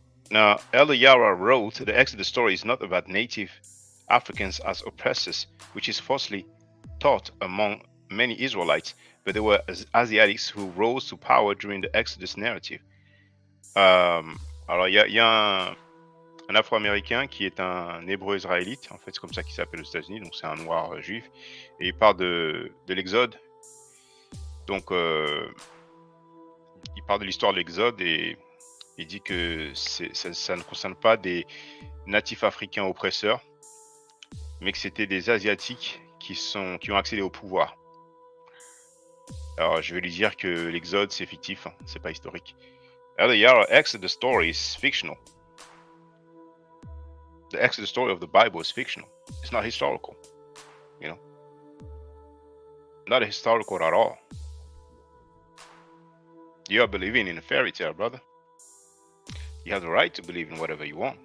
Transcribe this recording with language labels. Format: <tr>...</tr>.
<en>Now, Elder Yarah wrote, the Exodus story is not about native Africans as oppressors, which is falsely taught among many Israelites, but there were Asiatics who rose to power during the Exodus narrative.</en> <fr>Alors, il y a un Afro-Américain qui est un Hébreu israélite, en fait, c'est comme ça qu'il s'appelle aux États-Unis, donc c'est un noir juif, et il parle de l'Exode. Donc, il parle de l'histoire de l'Exode et il dit que ça ne concerne pas des natifs africains oppresseurs, mais que c'était des Asiatiques qui ont accédé au pouvoir. Alors, je vais lui dire que l'Exode, c'est fictif, c'est pas historique.</fr> <en>The Yarah Exodus story is fictional. The Exodus story of the Bible is fictional. It's not historical. Not historical at all. You are believing in a fairy tale, brother. You have the right to believe in whatever you want.</en>